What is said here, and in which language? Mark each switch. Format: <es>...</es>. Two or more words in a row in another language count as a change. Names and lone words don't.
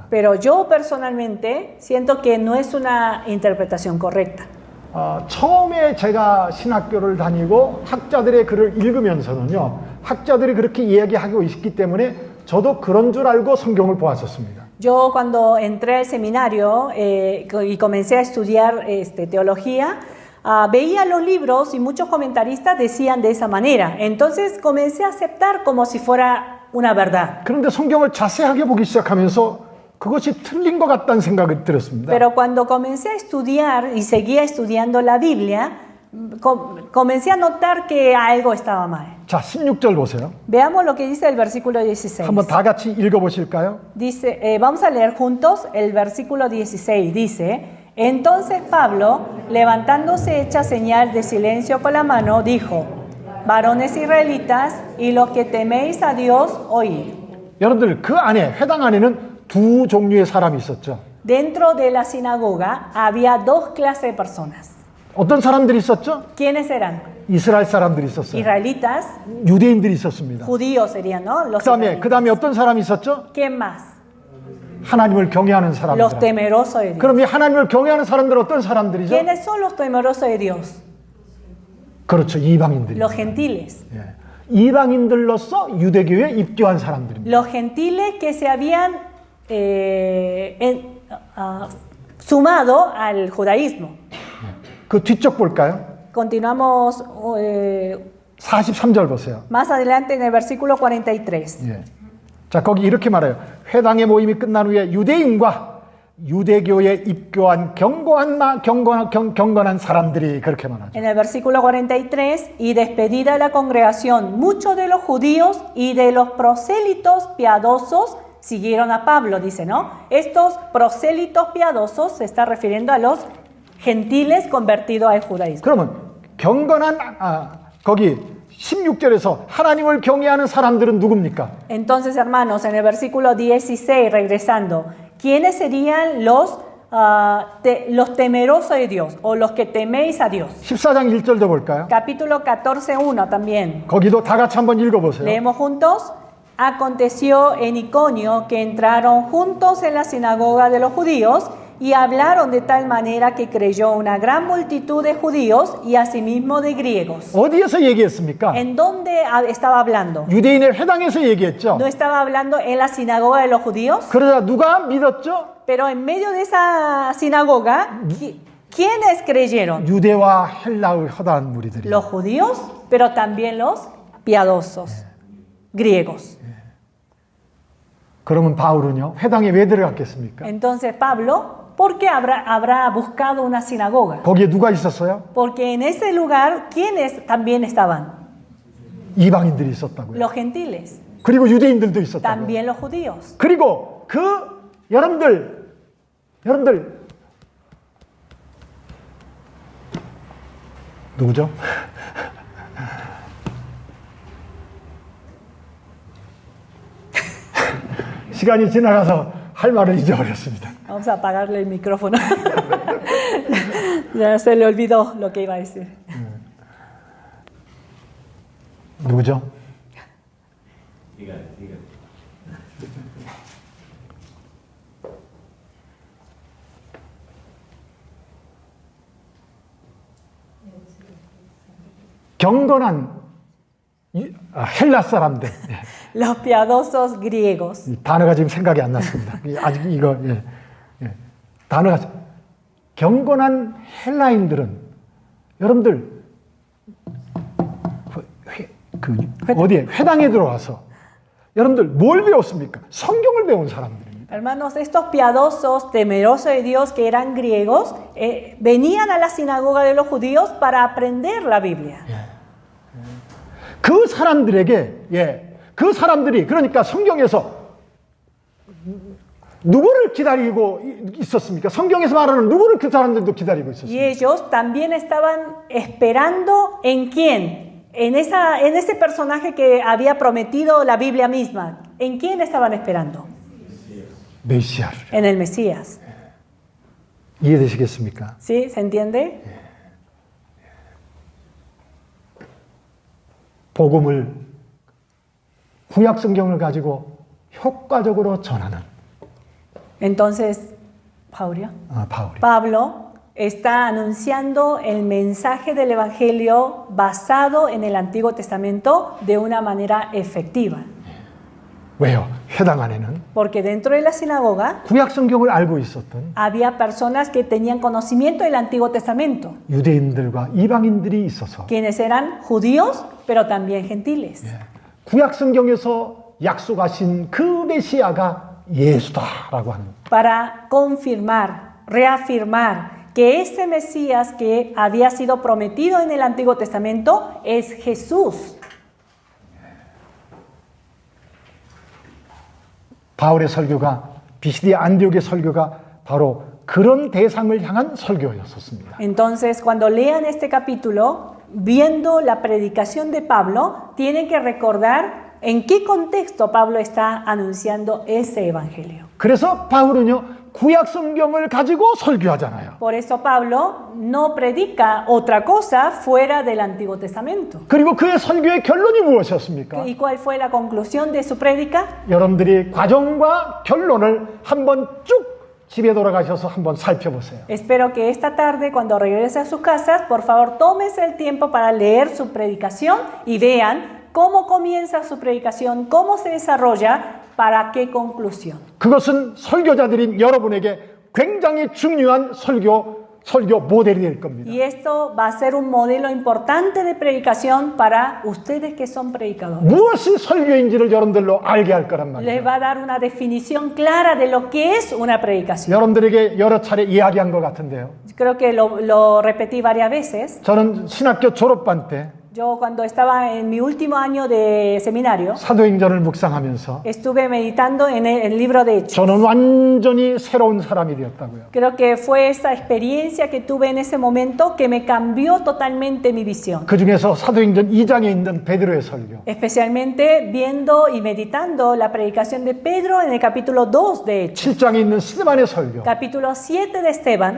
<es>yo personalmente siento que no es una interpretación correcta.</es> <ko>처음에 제가 신학교를 다니고 학자들의 글을 읽으면서는요, 학자들이 그렇게 이야기하고 있기 때문에 저도 그런 줄 알고 성경을 보았었습니다.</ko> <es>Yo cuando entré al seminario y comencé a estudiar teología, veía los libros y muchos comentaristas decían de esa manera. Entonces comencé a aceptar como si fuera una verdad.</es> <ko>그런데 성경을 자세하게 보기 시작하면서 그것이 틀린 것 같다는 생각이 들었습니다.</ko> <es>Pero cuando comencé a estudiar y seguía estudiando la Biblia, comencé a notar que algo estaba mal.</es> <ko>자, 16절 보세요.</ko> <es>Veamos lo que dice el versículo 16.</es> <ko>한번 다 같이 읽어보실까요?</ko> <es>Dice, vamos a leer juntos el versículo 16. Dice: entonces Pablo, levantándose hecha señal de silencio con la mano, dijo: varones israelitas y los que teméis a Dios, oíd.</es> <ko>여러분들, 그 안에, 회당 안에는 두 종류의 사람이 있었죠.</ko> <es>Dentro de la sinagoga había dos clases de personas.</es> <ko>어떤 사람들이 있었죠?</ko> <es>¿Quiénes eran?</es> <ko>이스라엘 사람들이 있었어요.</ko> <es>Israelitas,</es> <ko>유대인들이 있었습니다.</ko> <es>judíos serían, ¿no? Los</es> <ko>그 다음에 어떤 사람이 있었죠?</ko> <es>¿Quién más?</es> <ko>하나님을 경외하는 사람들.</ko> <es>Los temerosos de Dios.</es> <ko>그럼 이 하나님을 경외하는 사람들은 어떤 사람들이죠?</ko> <es>¿Quiénes son los temerosos de Dios?</es> <ko>그렇죠, 이방인들이.</ko> <es>Los gentiles.</es> <ko>예. 이방인들로서 유대교에 입교한 사람들입니다.</ko> <es>Los gentiles que se habían sumado al judaísmo.</es> <ko>그 뒤쪽 볼까요?</ko> <es>Continuamos</es> <ko>43절 보세요.</ko> <es>más adelante en el versículo 43.</es> <ko>예. 자, 거기 이렇게 말해요. 회당의 모임이 끝난 후에 유대인과 유대교에 입교한 경건한 사람들이 그렇게 말하죠.</ko> <es>En el versículo 43, y despedida la congregación, muchos de los judíos y de los prosélitos piadosos siguieron a Pablo, dice, ¿no? Estos prosélitos piadosos se está refiriendo a los gentiles convertidos al judaísmo.</es> <ko>그러면 경건한 거기 16절에서 하나님을 경외하는 사람들은 누굽니까?</ko> <es>Entonces, hermanos, en el versículo 16, regresando, ¿quiénes serían los temerosos de Dios o los que teméis a Dios?</es> <ko>14장 1절도 볼까요?</ko> <es>Capítulo 14:1 también.</es> <ko>거기도 다 같이 한번 읽어보세요.</ko> <es>Leemos juntos. Aconteció en Iconio que entraron juntos en la sinagoga de los judíos y hablaron de tal manera que creyó una gran multitud de judíos y asimismo de griegos.</es> <ko>어디에서 얘기했습니까?</ko> <es>¿En dónde estaba hablando?</es> <ko>유대인의 회당에서 얘기했죠.</ko> <es>¿No estaba hablando en la sinagoga de los judíos?</es> <ko>그러자 누가 믿었죠?</ko> <es>Pero en medio de esa sinagoga, ¿quiénes creyeron?</es> <ko>유대와 헬라의 허다한 무리들이.</ko> <es>Los judíos, pero también los piadosos, griegos.</es> <ko>그러면 바울은요, 회당에 왜 들어갔겠습니까?</ko> <es>Entonces Pablo, ¿por qué habrá buscado una sinagoga?</es> <ko>거기에 누가 있었어요?</ko> <es>Porque en ese lugar, ¿quiénes también estaban?</es> <ko>이방인들이 있었다고요.</ko> <es>Los gentiles,</es> <ko>그리고 유대인들도 있었다고요.</ko> <es>también los judíos.</es> <ko>그리고 여러분들 누구죠? 시간이 지나가서 할 말을 잊어버렸습니다.</ko> <es>Vamos a apagarle el micrófono. Ya se le olvidó lo que iba a decir.</es> <ko>누구죠? 경건한 헬라 사람들.</ko> <es>Los piadosos griegos.</es> <ko>이 단어가 지금 생각이 안 났습니다. 아직 이거 단어가 경건한 헬라인들은 여러분들 어디에 회당에 들어와서 여러분들 뭘 배웠습니까? 성경을 배운 사람들입니다.</ko> <es>Hermanos, estos piadosos, temerosos de Dios que eran griegos, venían a la sinagoga de los judíos para aprender la Biblia.</es> <ko>그 사람들이 그러니까 성경에서 누구를 기다리고 있었습니까? 성경에서 말하는 누구를 그 사람들도 기다리고</ko> <es>Y</es> <ko>있었습니까?</ko> <es>ellos también estaban esperando en quién, en ese personaje que había prometido la Biblia misma. ¿En quién estaban esperando?</es> <ko>메시아를.</ko> <es>En el Mesías.</es> <ko>이해되시겠습니까?</ko> <es>¿Sí? ¿Se entiende?</es> <ko>복음을 구약 성경을 가지고 효과적으로 전하는</ko> <es>Entonces,</es> <ko>바울이.</ko> <es>Pablo está anunciando el mensaje del Evangelio basado en el Antiguo Testamento de una manera efectiva.</es> <ko>왜요? 회당 안에는</ko> <es>Porque dentro de la sinagoga</es> <ko>구약 성경을 알고 있었던</ko> <es>había personas que tenían conocimiento del Antiguo Testamento,</es> <ko>유대인들과 이방인들이 있어서</ko> <es>quienes eran judíos, pero también gentiles.</es> <ko>구약 성경에서 약속하신 그 메시아가 예수다라고 하는</ko> <es>Para confirmar, reafirmar que ese Mesías que había sido prometido en el Antiguo Testamento es Jesús.</es> <ko>바울의 설교가 비시디의 안디옥의 설교가 바로 그런 대상을 향한 설교였었습니다.</ko> <es>Entonces, cuando lean este capítulo, viendo la predicación de Pablo, tienen que recordar en qué contexto Pablo está anunciando ese evangelio.</es> <ko>그래서 바울은요 구약 성경을 가지고 설교하잖아요.</ko> <es>Por eso Pablo no predica otra cosa fuera del Antiguo Testamento.</es> <ko>그리고 그의 설교의 결론이 무엇이었습니까?</ko> <es>¿Y cuál fue la conclusión de su prédica?</es> <ko>여러분들이 과정과 결론을 한번 쭉 집에 돌아가셔서 한번 살펴보세요.</ko> <es>Espero que esta tarde, cuando regrese a sus casas, por favor, tómense el tiempo para leer su predicación y vean cómo comienza su predicación, cómo se desarrolla, para qué conclusión.</es> <ko>그것은 설교자들인 여러분에게 굉장히 중요한 설교 모델이 될 겁니다.</ko> <es>Y esto va a ser un modelo importante de predicación para ustedes que son predicadores.</es> <ko>무엇이 설교인지를 여러분들로 알게 할 거란</ko> <es>Les</es> <ko>말이에요.</ko> <es>va a dar una definición clara de lo que es una predicación.</es> <ko>여러분들에게 여러 차례 이야기한 것 같은데요.</ko> <es>Creo que lo repetí varias veces.</es> <ko>저는 신학교 졸업반 때</ko> <es>Yo cuando estaba en mi último año de seminario,</es> <ko>사도행전을 묵상하면서</ko> <es>estuve meditando en el libro de Hechos.</es> <ko>저는 완전히 새로운 사람이 되었다고요.</ko> <es>Creo que fue esa experiencia que tuve en ese momento que me cambió totalmente mi visión.</es> <ko>그 중에서 사도행전 2장에 있는 베드로의 설교,</ko> <es>Especialmente viendo y meditando la predicación de Pedro en el capítulo 2 de Hechos,</es> <ko>7장에 있는 스데반의 설교,</ko> <es>capítulo 7 de Esteban</es>